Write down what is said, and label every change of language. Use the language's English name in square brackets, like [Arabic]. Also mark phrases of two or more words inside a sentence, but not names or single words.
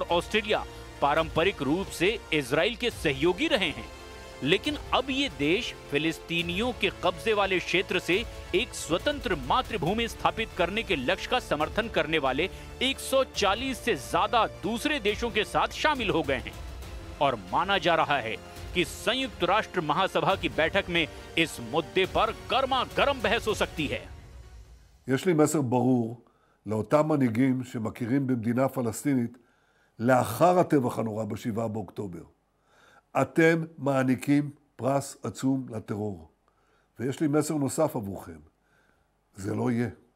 [Hindi] ऑस्ट्रेलिया पारंपरिक रूप से इजराइल के सहयोगी रहे हैं, लेकिन अब ये देश फिलिस्तीनियों के कब्जे वाले क्षेत्र से एक स्वतंत्र मातृभूमि स्थापित करने के लक्ष्य का समर्थन करने वाले 140 से ज्यादा दूसरे देशों के साथ शामिल हो गए हैं और माना जा रहा है कि संयुक्त राष्ट्र महासभा की बैठक में इस मुद्दे पर गर्मा गर्म बहस हो सकती है। [Hebrew] יש לי מסר ברור לאותם מנהיגים שמכירים במדינה פלסטינית לאחר הטבח הנורא ב7 באוקטובר. אתם מעניקים פרס עצום לטרור. ויש לי מסר נוסף עבורכם. זה לא יהיה.